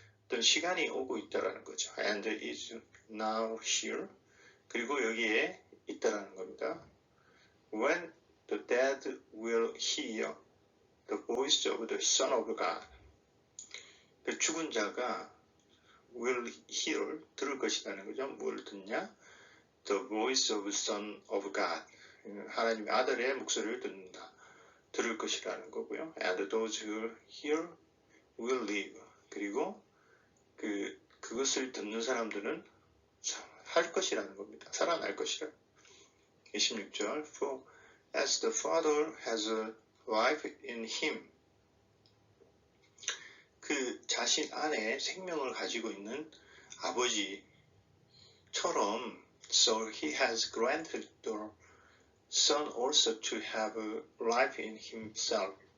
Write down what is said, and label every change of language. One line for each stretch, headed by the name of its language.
Korean: 어떤 시간이 오고 있다라는 거죠.
English: And is now here.
Korean: 그리고 여기에 있다라는 겁니다.
English: When the dead will hear the voice of the Son of God.
Korean: 그 죽은 자가
English: will hear,
Korean: 들을 것이라는 거죠. 뭘 듣냐?
English: The voice of Son of God.
Korean: 하나님의 아들의 목소리를 듣는다. 들을 것이라는 거고요.
English: And those who hear will live.
Korean: 그리고 그것을 듣는 사람들은 할 것이라는 겁니다. 살아날 것이라. 26절.
English: For as the Father has a life in him.
Korean: 그 자신 안에 생명을 가지고 있는 아버지처럼
English: so he has granted the Son also to have a life in himself.